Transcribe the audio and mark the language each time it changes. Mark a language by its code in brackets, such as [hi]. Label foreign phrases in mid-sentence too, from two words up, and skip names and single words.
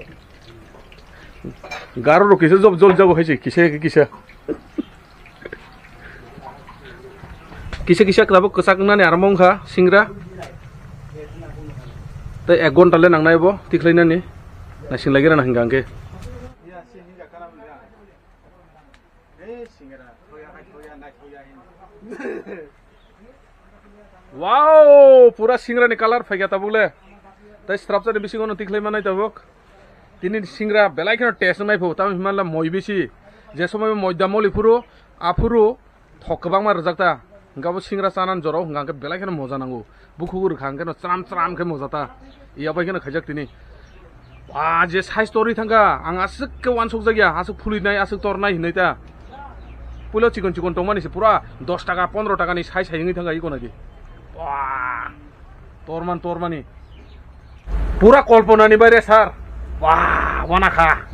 [brx] गारो रो किसे जल जागो हायसि किसे किसा क्लाबो कसाकनानै आरामंखा सिंग्रा त 1 घन्टा ले नांनायबो तिख्लायनानि ना सिंलायगेरा ना हंगांगे वाओ पूरा सिंग्रानि कलर फायगा ताबुले त स्ट्रापचानि बिसिगनो तिख्लायमानाय ताबक तिनि सिंग्रा बेलायखनो टेस्ट नायफो ताम हिमानला मय बेसि जे समय मयदा मलिफुरु आफुरु थकबां मार रजाकता गाबो सिंग्रा चानान जराव गांगे बेलायखनो मजा नांगौ बुखुगुर खांगे न त्राम के मजाता इया बायखनो खायजाक तिनि आ जे साइज तोरि थांगा आं आसुक वानसक जागिया आसुक फुलिनाय आसुक तोरनाय हिनैता पुलो चिकन टमानिसे पुरा 10 टाका 15 टाकानि साइज हायङै थांगा इको नागि वा तोरमानि पुरा कल्पनानि बारे सार वा वानाखा